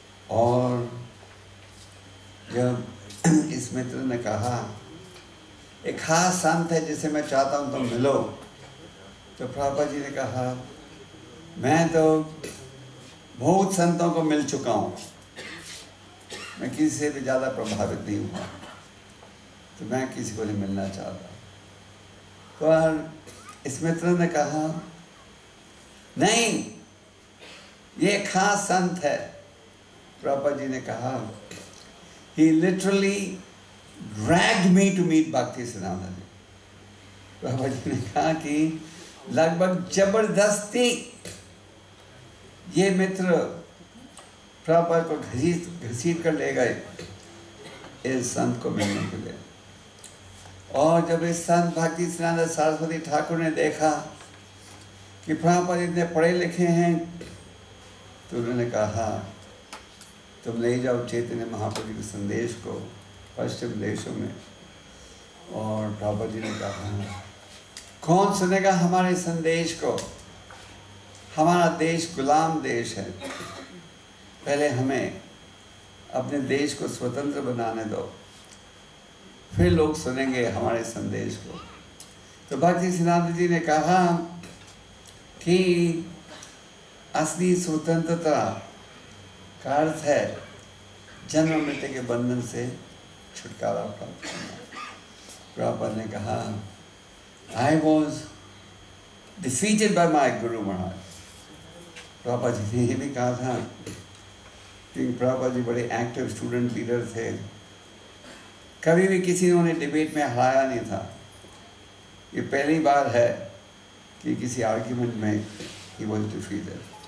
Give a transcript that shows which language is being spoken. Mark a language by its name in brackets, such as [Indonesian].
[Hindi] और जब इस मित्र ने कहा, एक खास संत है जिसे मैं चाहता हूँ तुम मिलो, तो प्रभुपाद जी ने कहा, मैं तो बहुत संतों को मिल चुका हूँ, मैं किसी से भी ज़्यादा प्रभावित नहीं हुआ, तो मैं किसी को नहीं मिलना चाहता। पर इस मित्र ने कहा, नहीं, ये खास संत है। प्रभुपाद जी ने कहा, [English] he literally dragged me to meet Bhakti Siddhanta ji। [Hindi] Prabhupada ji ने कहा कि लगभग जबरदस्ती ये मित्र प्रभुपाद को घसीट कर ले गए इस संत को मिलने के लिए। और जब इस संत भक्ति सिद्धांत सरस्वती ठाकुर ने देखा कि प्रभुपाद इतने पढ़े लिखे हैं, तो उन्होंने कहा, तुम ले जाओ चैतन्य महाप्रभु के संदेश को पश्चिम देशों में। और प्रभुपाद जी ने कहा, कौन सुनेगा हमारे संदेश को, हमारा देश गुलाम देश है, पहले हमें अपने देश को स्वतंत्र बनाने दो, फिर लोग सुनेंगे हमारे संदेश को। तो भक्ति सिद्धांत जी ने कहा कि असली स्वतंत्रता का अर्थ है जन्म मृत्यु के बंधन से छुटकारा प्राप्त करना। प्रभुपाद ने कहा, [English] I was defeated by my Guru Maharaj। [Hindi] Prabhupada ji ने ये भी कहा था कि प्रभुपाद जी बड़े एक्टिव स्टूडेंट लीडर थे, कभी भी किसी ने उन्हें डिबेट में हराया नहीं था। ये पहली बार है कि किसी आर्ग्यूमेंट में [English] he was defeated।